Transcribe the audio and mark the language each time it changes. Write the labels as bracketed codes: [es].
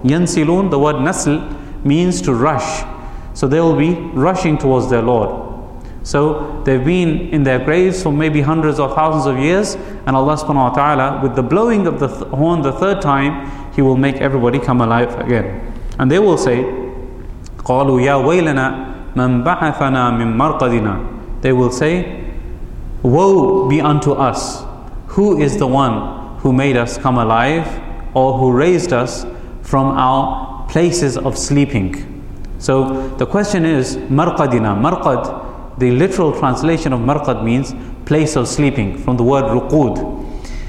[en] Yansilun, the word nasl, means to rush. So they will be rushing towards their Lord. So they've been in their graves for maybe hundreds or thousands of years, and Allah subhanahu wa ta'ala, with the blowing of the horn the third time, He will make everybody come alive again. And they will say, [ar] قَالُوا يَا وَيْلَنَا مَنْ بَعَثَنَا مِنْ مَرْقَدِنَا. [en] They will say, woe be unto us, who is the one who made us come alive, or who raised us from our places of sleeping? So the question is, marqadina, marqad, the literal translation of marqad means place of sleeping, from the word ruqud.